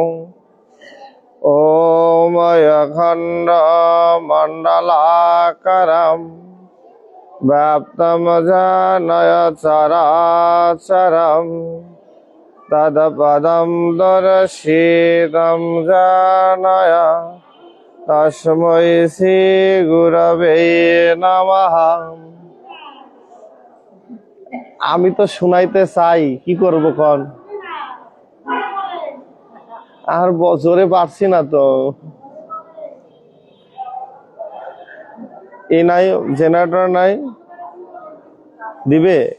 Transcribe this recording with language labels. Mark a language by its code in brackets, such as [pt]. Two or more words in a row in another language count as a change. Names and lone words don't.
[sa] ॐ अखण्डमण्डलाकारं व्याप्तं येन चराचरं तत्पदं दर्शितं येन तस्मै श्रीगुरवे नमः। [bn] আমি তো শুনাইতে চাই, কি করব কোন? আর জোরে পারছি না তো। এই নাই, জেনারেটর নাই, দিবে?